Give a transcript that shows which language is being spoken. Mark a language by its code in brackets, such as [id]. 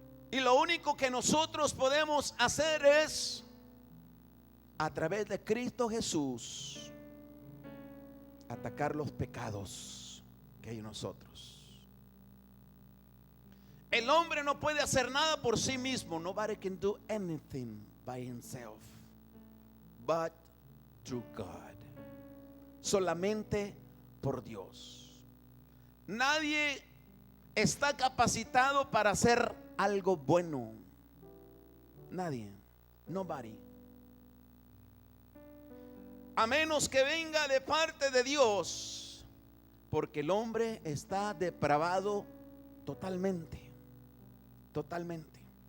[es] Y lo único que nosotros podemos hacer es, a través de Cristo Jesús, atacar los pecados que hay en nosotros. El hombre no puede hacer nada por sí mismo. [en] Nobody can do anything by himself, but through God. [es] Solamente por Dios. Nadie está capacitado para hacer algo bueno. Nadie. Nobody. A menos que venga de parte de Dios, porque el hombre está depravado totalmente. Totalmente.